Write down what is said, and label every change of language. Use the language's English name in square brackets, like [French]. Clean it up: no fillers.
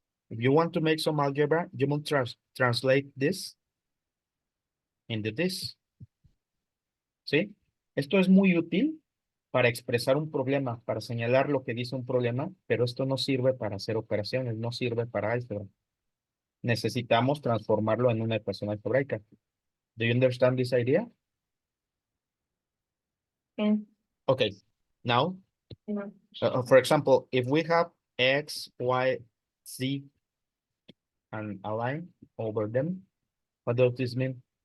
[English] If you want to make some algebra, you must translate this into this. [Spanish] ¿Sí? Esto es muy útil para expresar un problema, para señalar lo que dice un problema, pero esto no sirve para hacer operaciones, no sirve para álgebra. Necesitamos transformarlo en una ecuación algebraica. [English] Do you understand this idea? Yeah. Okay, now, Yeah. for example, if we have X, Y, Z, and a line over them, what does this mean?